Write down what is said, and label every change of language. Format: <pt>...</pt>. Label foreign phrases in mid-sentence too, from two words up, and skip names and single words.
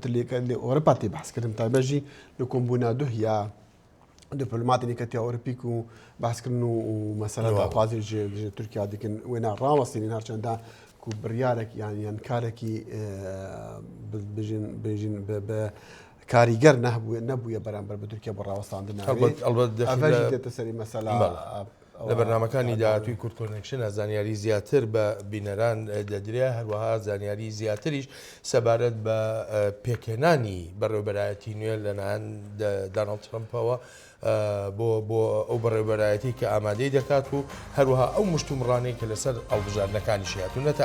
<ku>tilêka lê Ewropa tê behs kirin taybet jî li kombûna duh ya diplomatên Yekîtiya Awropî ku behskirin û mesela daxwazê ji Tirkiye dikin wêne rawestînin herçenda ku biryarek yani karekî bêjin bi</ku> <ckb>کاریگر نبووە بەرامبەر بە تورکیا بۆ ڕاوەستاندنەوەژی دێتە سەری مەسەلا لە بەرنامەکانی داهاتووی کورد کۆنێکشن زانیاری زیاتر بە بینەران دەدرێت هەروەها زانیاری زیاتریش سەبارەت بە پێکێنانی بەڕێوەبەرایەتی نوێ لەلایەن داناڵد ترەمپەوە بۆ ئەو بەڕێوەبەرایەتی کە ئامادەی دەکات و هەروەها ئەو مشتومڕانەی کە لەسەر ئەڵبژاردنەکانی شیاتونەتە ئارا</ckb>